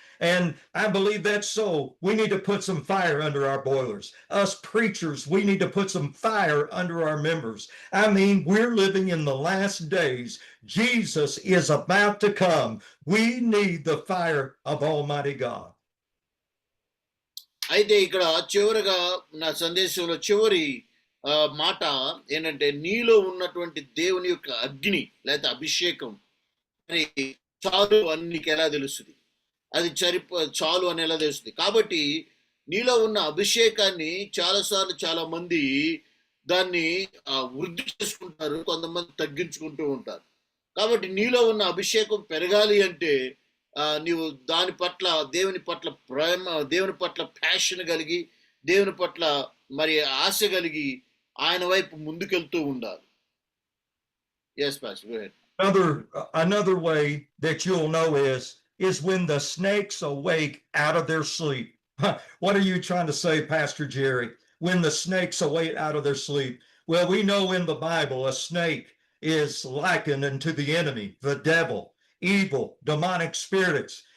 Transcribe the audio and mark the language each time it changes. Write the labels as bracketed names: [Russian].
[English] And I believe that's so. We need to put some fire under our boilers. Us preachers, we need to put some fire under our members. I mean, we're living in the last days. Jesus is about to come. We need the fire of Almighty God. [Telugu] అయితే ఇక్కడ చివరిగా నా సందేశంలో చివరి మాట ఏంటంటే, నీలో ఉన్నటువంటి దేవుని యొక్క అగ్ని లేదా అభిషేకం అని చాలు అని నీకు ఎలా తెలుస్తుంది? అది చాలు అని ఎలా తెలుస్తుంది? కాబట్టి నీలో ఉన్న అభిషేకాన్ని చాలాసార్లు చాలా మంది దాన్ని వృద్ధి చేసుకుంటారు, కొంతమంది తగ్గించుకుంటూ ఉంటారు. కాబట్టి నీలో ఉన్న అభిషేకం పెరగాలి అంటే నీవు దాని పట్ల దేవుని పట్ల ప్రేమ, దేవుని పట్ల ప్యాషన్ కలిగి, దేవుని పట్ల మరి ఆశ కలిగి ఆయన వైపు ముందుకెళ్తూ ఉండాలి. [English] Yes, Pastor, go ahead. Another way that you'll know is when the snakes awake out of their sleep. What are you trying to say, Pastor Jerry? When the snakes awake out of their sleep? Well, we know in the Bible a snake is likened unto the enemy, the devil, evil, demonic spirits.